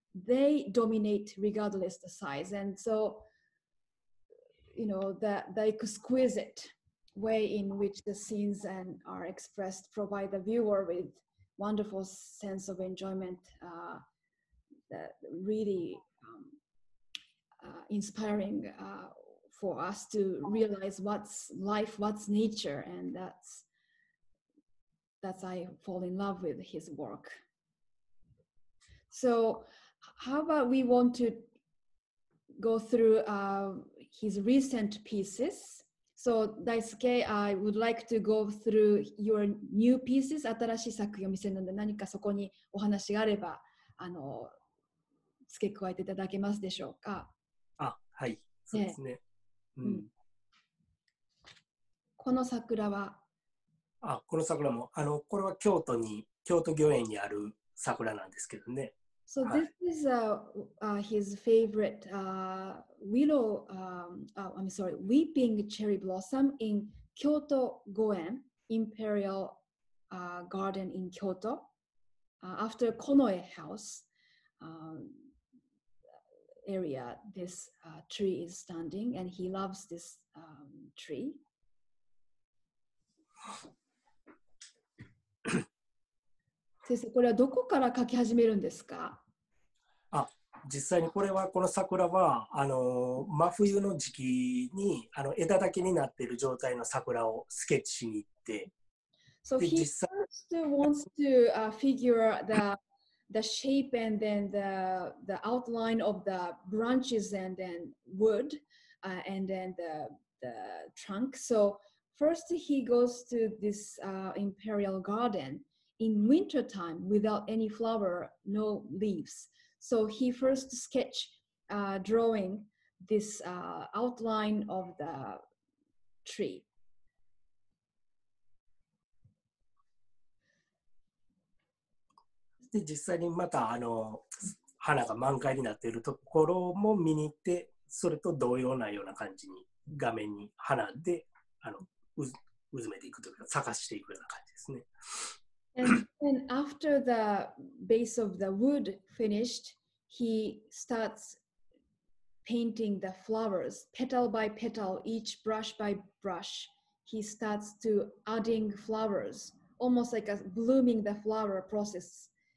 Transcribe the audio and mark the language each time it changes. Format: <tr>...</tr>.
<en>They dominate regardless the size. And so, you know, the exquisite way in which the scenes are expressed provide the viewer with wonderful sense of enjoyment that really inspiring for us to realize what's life, what's nature, and that's I fall in love with his work. So how about we want to go through his recent pieces. So Daisuke, I would like to go through your new pieces.</en> <ja>新しい作品を見せるので、何かそこにお話があれば付け加えていただけますでしょうか？あ、はい、そうですね。この桜は？この桜も、これは京都御苑にある桜なんですけどね。</ja> <en>So this is his favorite weeping cherry blossom in Kyoto Goen Imperial Garden in Kyoto. After Konoe House area, this tree is standing, and he loves this tree.</en> <ja>先生、これはどこから描き始めるんですか？実際にこの桜は真冬の時期に枝だけになっている状態の桜をスケッチしに行って、</ja> <en>So he first wants to figure the shape and then the outline of the branches and then wood and then the trunk. So first he goes to this imperial garden in winter time without any flower, no leaves. So he first sketch drawing this outline of the tree.</en> <ja>で実際にまた花が満開になっているところも見に行って、それと同様なような感じに画面に花でうずめていくというか咲かしていくような感じですね。</ja> <en>And after the base of the wood finished, he starts painting the flowers, petal by petal, each brush by brush. He starts to adding flowers, almost like a blooming the flower process.</en>